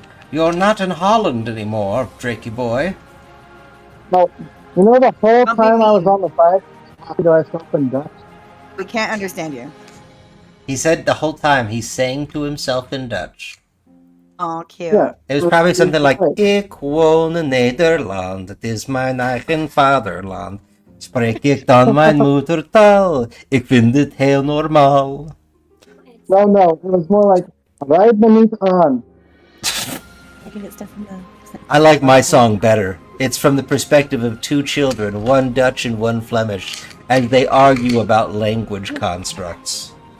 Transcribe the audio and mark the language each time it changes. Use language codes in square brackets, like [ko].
[en] You're not in Holland anymore, Drakey boy. No, you know the whole Don't be time I was mean. on the bike, talking to myself in Dutch. We can't understand you. He said the whole time he's saying to himself in Dutch. Oh, cute. Yeah. It was probably something like, Right. [nl] Ik woon in Nederland, het is mijn eigen vaderland. Spreek ik dan mijn moedertaal, ik vind het heel normaal. [en] No, it was more like, ride me [nl] niet [en] on. I can get stuff from the... I like my song better. It's from the perspective of two children, one Dutch and one Flemish, and they argue about language constructs.